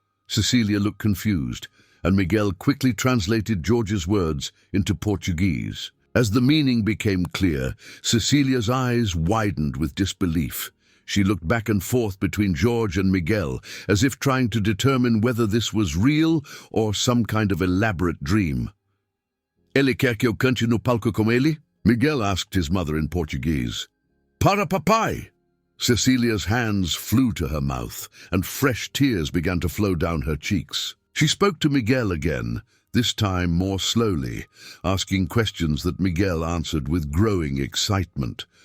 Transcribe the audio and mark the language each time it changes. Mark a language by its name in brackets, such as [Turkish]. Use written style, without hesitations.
[English] Cecilia looked confused, and Miguel quickly translated George's words into Portuguese. As the meaning became clear, Cecilia's eyes widened with disbelief. She looked back and forth between George and Miguel, as if trying to determine whether this was real or some kind of elaborate dream. [Portuguese] "Ele quer que eu cante no palco com ele?" [English] Miguel asked his mother in Portuguese. [Portuguese] "Para papai!" [English] Cecilia's hands flew to her mouth, and fresh tears began to flow down her cheeks. She spoke to Miguel again, this time more slowly, asking questions that Miguel answered with growing excitement.